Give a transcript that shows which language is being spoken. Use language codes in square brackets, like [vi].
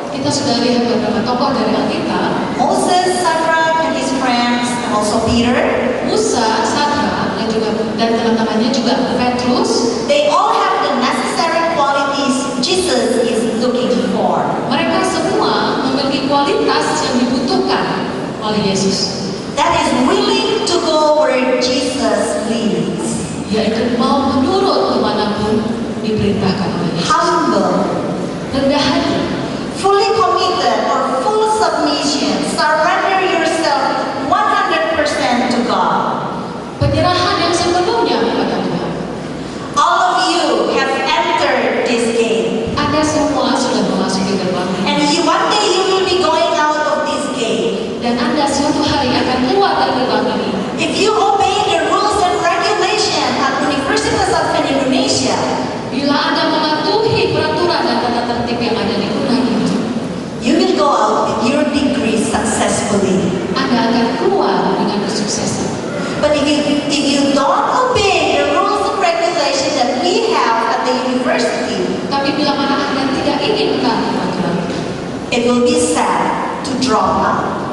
[id] sudah lihat beberapa tokoh dari Alkitab, [en] Moses, Shadrach, and his friends, and also Peter, [id] Musa, Sadra, dan teman-temannya juga Petrus, [en] they all have the necessary qualities Jesus is looking for. [id] mereka semua memiliki kualitas yang dibutuhkan oleh Yesus, [en] That is willing to go where Jesus leads. [id] yaitu mau menurut kemanapun diperintahkan oleh Yesus. [en] Humble, [id] Rendah hati, [en] fully committed or full submission, surrender yourself 100% to God. [id] penyerahan yang sepenuhnya kepada Tuhan. [en] All of you have entered this gate. [id] Anda semua sudah memasuki gerbang ini. [en] And one day you will be going out of this gate. [id] Dan Anda suatu hari akan keluar dari gerbang ini. [en] If you obey the rules and regulations at Universitas Advent Indonesia, [id] Bila Anda mematuhi peraturan dan tata tertib yang ada di Unai ini, [en] you will go out with your degree successfully. [id] Anda akan keluar dengan kesuksesan. [en] But if you don't obey the rules and regulations that we have at the university, [id] Tapi bila mana Anda tidak ingin mentaati peraturan, [en] it will be sad to drop out.